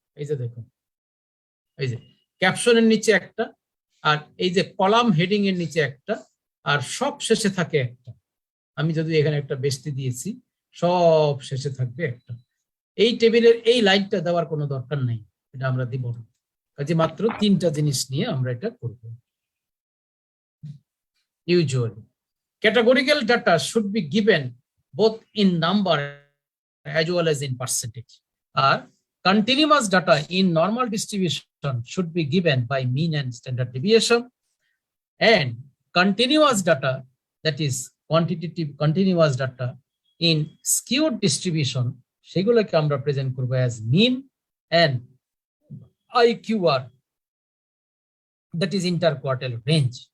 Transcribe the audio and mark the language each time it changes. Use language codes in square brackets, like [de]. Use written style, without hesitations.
[bn] এই যে দেখুন, এই যে ক্যাপশনের নিচে একটা, আর এই যে কলাম হেডিং এর নিচে একটা, আর সব শেষে থাকে একটা। আমি যদি এখানে একটা বেষ্টি দিয়েছি, সব শেষে থাকবে একটা। এই টেবিলের এই লাইনটা দেওয়ার কোনো দরকার নেই, এটা আমরা দিব না। কাজে মাত্র 3টা জিনিস নিয়ে আমরা এটা করব। [en] Usually categorical data should be given both in number as well as in percentage. Or continuous data in normal distribution should be given by mean and standard deviation. And continuous data, that is quantitative continuous data in skewed distribution, [bn] সেগুলোকে আমরা present করব [en] As mean and IQR, that is interquartile range.